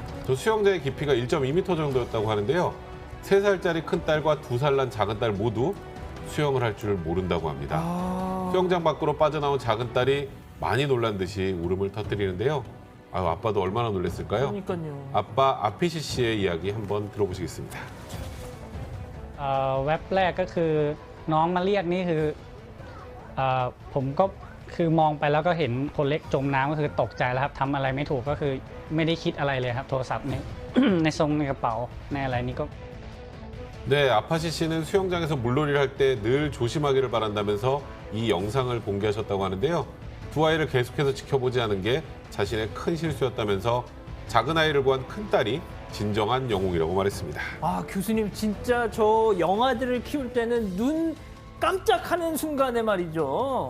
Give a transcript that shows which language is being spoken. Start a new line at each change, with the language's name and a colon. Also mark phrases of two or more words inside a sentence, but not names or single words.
Korean: 저 수영장의 깊이가 1.2m 정도였다고 하는데요. 3살짜리 큰 딸과 2살 난 작은 딸 모두 수영을 할 줄 모른다고 합니다. 수영장 밖으로 빠져나온 작은 딸이 많이 놀란 듯이 울음을 터뜨리는데요. 아빠도 얼마나 놀랐을까요? 그러니까요. 아빠 아피시 씨의 이야기 한번 들어보시겠습니다.
Thai: แว็บแรกก็คือน้องมาเรียกนี่คือผมก็คือมองไปแล้วก็เห็นคนเล็กจมน้ำก็คือตกใจแล้วครับทำอะไรไม่ถูกก็คือไม่ได้คิดอะไรเลยครับโทรศัพท์ใน ในทรงในกระเป๋าในอะไรนี่ก็
Korean: 네, 아파시 씨는 수영장에서 물놀이를 할 때 늘 조심하기를 바란다면서 이 영상을 공개하셨다고 하는데요. 두 아이를 계속해서 지켜보지 않은 게 자신의 큰 실수였다면서 작은 아이를 구한 큰 딸이 진정한 영웅이라고 말했습니다. 교수님 진짜 저 영아들을 키울 때는 눈 깜짝하는 순간에 말이죠.